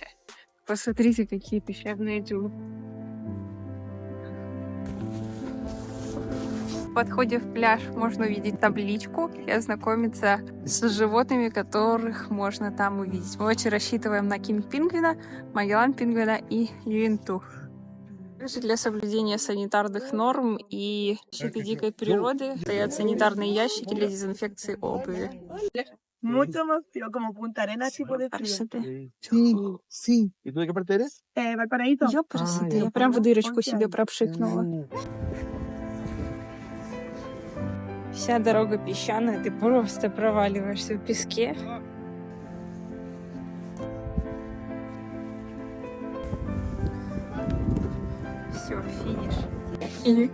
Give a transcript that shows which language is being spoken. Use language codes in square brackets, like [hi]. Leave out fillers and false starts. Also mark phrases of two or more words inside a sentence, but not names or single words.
[ru] Посмотрите, какие пещерные дюны. В подходе в пляж можно увидеть табличку и ознакомиться с животными, которых можно там увидеть. Мы очень рассчитываем на кинг-пингвина, магеллан-пингвина и юинту. Также для соблюдения санитарных норм и защиты дикой природы стоят санитарные ящики для дезинфекции обуви. [es] Mucho más frío, como Punta Arenas, tipo de frío. Sí. ¿Y tú de qué parte eres? Valparaíso. [ru] Я прям в дырочку себе пропшикнула. Вся дорога песчаная, ты просто проваливаешься в песке. Все, финиш.